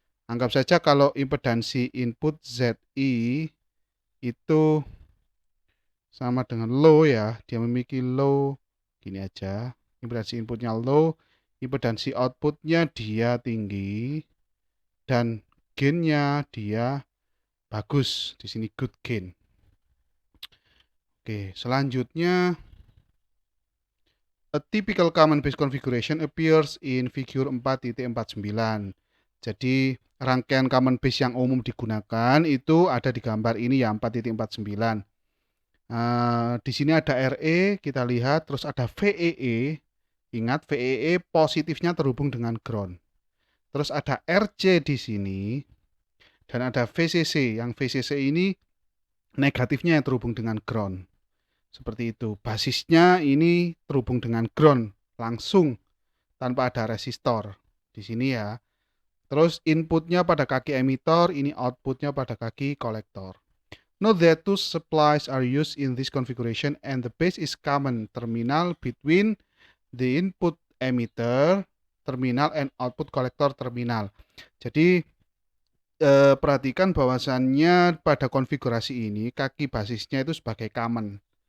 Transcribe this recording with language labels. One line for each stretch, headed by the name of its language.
Indonesian: Anggap saja kalau impedansi input ZI itu sama dengan low ya, dia memiliki low, gini aja, impedansi inputnya low, impedansi outputnya dia tinggi, dan gainnya dia bagus. Di sini
English: good gain.
Indonesian: Oke, selanjutnya
English: a typical common base configuration appears in figure 4.49.
Indonesian: Jadi rangkaian common base yang umum digunakan itu ada di gambar ini ya, 4.49. Di sini ada RE, kita lihat, terus ada VEE. Ingat VEE positifnya terhubung dengan ground. Terus ada RC di sini dan ada VCC. Yang VCC ini negatifnya yang terhubung dengan ground. Seperti itu. Basisnya ini terhubung dengan ground langsung tanpa ada resistor di sini ya. Terus inputnya pada kaki emitor, ini outputnya pada kaki kolektor.
English: Note that two supplies are used in this configuration and the base is common terminal between the input emitter terminal and output collector terminal.
Indonesian: Jadi perhatikan bahwasannya pada konfigurasi ini kaki basisnya itu sebagai common.